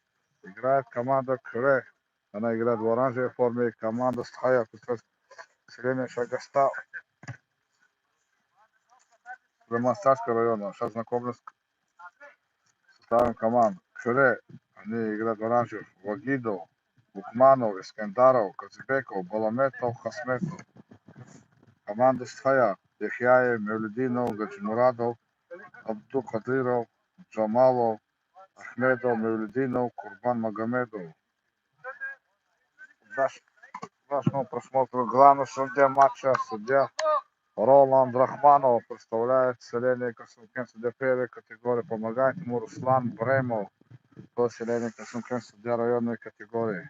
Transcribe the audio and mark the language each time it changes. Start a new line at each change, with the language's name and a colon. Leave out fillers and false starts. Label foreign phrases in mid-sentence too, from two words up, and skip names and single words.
Russian: Играет команда Кры. Она играет в оранжевой форме. Команда Стхая, селение Шагастал, Сулейман-Царского района. Сейчас знакомлюсь с составом команд. Кры. Они играют в оранжевых. Вагидов, Букманов, Искендаров, Казибеков, Баламетов, Хасметов. Команда Стхая. Яхяев, Мевлюдинов, Гаджимурадов, Абдукадыров, Джамалов, Ахмедов, Мевлюдинов, Курбан Магомедов. Нашему просмотру главный судья матча, судья Роланд Рахманов, представляет селение Касымкент, судья первой категории. Помогает ему Руслан Бремов, по селению Касымкент, судья районной категории.